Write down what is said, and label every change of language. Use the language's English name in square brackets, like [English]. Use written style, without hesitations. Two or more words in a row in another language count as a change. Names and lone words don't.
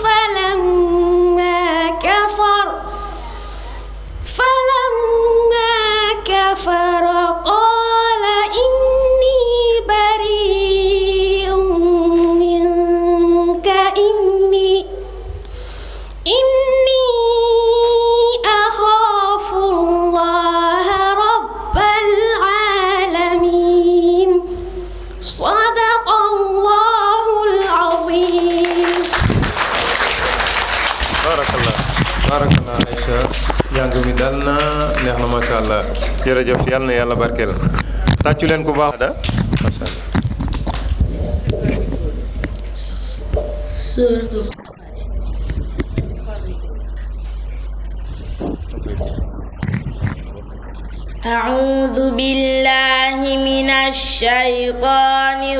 [Arabic] فلما كفر قال إني بريء منك إني أخاف الله رب العالمين صدق الله العظيم. [Wolof] barakallah Aïcha jàng mi dal na neex na [Arabic] ما شاء الله [Wolof] jërëjëf yàlla na yàlla barkeel tàccu leen ku baax da [Arabic] ما شاء الله. أعوذ بالله من الشيطان